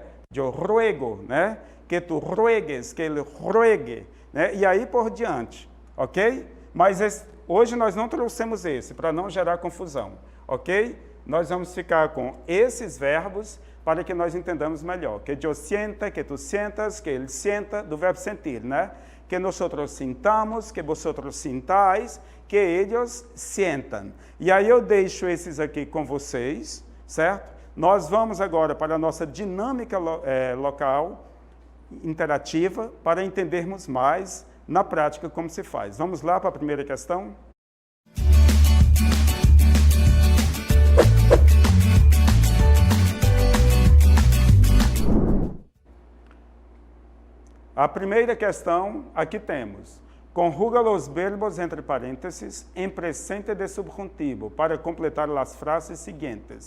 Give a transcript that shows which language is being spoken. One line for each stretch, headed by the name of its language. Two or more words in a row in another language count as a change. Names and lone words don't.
Portuguese: Eu ruego, né? Que tu ruegues, que ele ruegue. Né? E aí por diante, ok? Mas Hoje nós não trouxemos esse, para não gerar confusão, ok? Nós vamos ficar com esses verbos para que nós entendamos melhor. Que eu sienta, que tu sientas, que ele sienta, do verbo sentir, né?
Spanish: Que nosotros sintamos, que vosotros sintais,
Portuguese: que eles sientam. E aí eu deixo esses aqui com vocês, certo? Nós vamos agora para a nossa dinâmica local, interativa, para entendermos mais na prática como se faz. Vamos lá para a primeira questão? A primeira questão, aqui temos, conjuga os verbos entre parênteses em presente de subjuntivo para completar as frases seguintes.